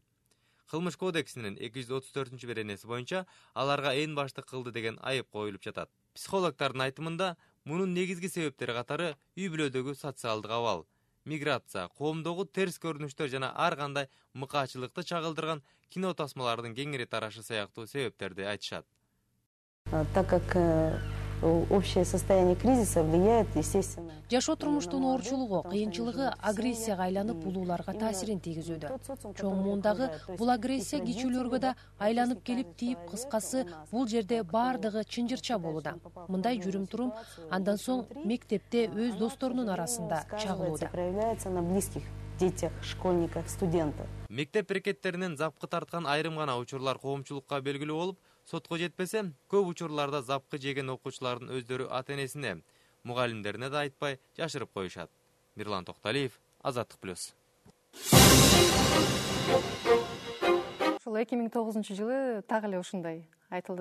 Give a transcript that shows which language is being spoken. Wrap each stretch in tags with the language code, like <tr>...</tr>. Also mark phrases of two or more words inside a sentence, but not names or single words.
<ky>Кылмыш кодексинин 234-чү беренеси боюнча аларга ээн башты кылды деген айып коюлуп жатат. Психологдордун айтымында, мунун негизги себептери катары үй бүлөдөгү социалдык абал, миграция, коомдогу терс көрүнүштөр жана ар кандай мыкаачылыкты чагылдырган кино тасмалардын кеңири тарашы сыяктуу себептерди айтышат.</ky> <ru>Так как общее состояние кризиса влияет, естественно.</ru> <ky>Жашоо турмуштун оорчулугу, кыйынчылыгы агрессияга айланып улууларга таасирин тийгизүүдө. Чоң муундагы бул агрессия кичүүлөргө да айланып келип тийип, кыскасы бул жерде баардыгы чынжырча болууда. Мындай жүрүм-турум андан соң мектепте өз досторунун арасында чагылууда.</ky> <ru>Проявляется на близких детях, школьниках, студентах.</ru> <ky>Мектеп биркеттеринен запкы тарткан айрым гана учурлар коомчулукка белгилүү болуп, сотко жетпесе, көп учурларда запкы жеген окуучулардын өздөрү ата-энесине, мугалимдерине да айтпай жашырып коюшат. Мирлан Токталиев, Азаттык плюс. Ушул 2009-жылы так эле ушундай айтылды.</ky>